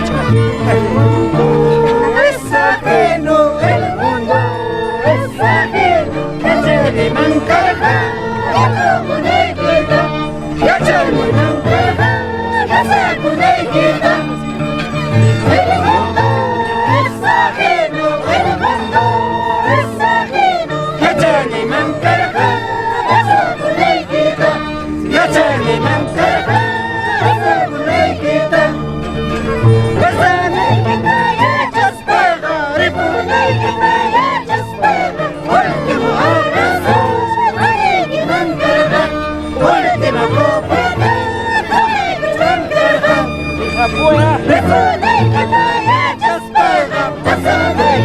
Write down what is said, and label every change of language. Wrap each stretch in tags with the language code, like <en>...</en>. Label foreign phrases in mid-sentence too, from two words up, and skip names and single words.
<es>El mundo es ajeno, el mundo es ajeno.</es> <qu>Yachani mankarha, yasakunay kita. Yachani mankarha, yasakunay kita.</qu> <es>El mundo es ajeno, el mundo es ajeno.</es> <qu>Yachani mankarha, yasakunay kita. Yachani mankarha, yasakunay kita. Yasanay kita, yachaspaga, ripunay kita, yachaspaga.</qu> <es>Último abrazo,</es> <qu>Maniki mankarha.</qu> <es>Última copa,</es> <qu>Maniki mankarha. Ripunay kita, yachaspaga.</qu>